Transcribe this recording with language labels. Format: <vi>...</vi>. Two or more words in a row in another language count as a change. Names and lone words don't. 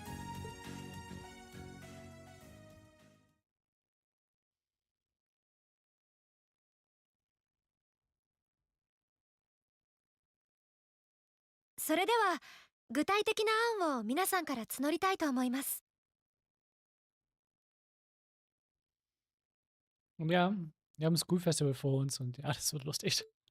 <ja>それでは具体的な案を皆さんから募りたいと思います。</ja> <de>Und ja, wir haben ein</de> <en>School Festival</en> <de>vor uns und ja, das wird lustig.</de>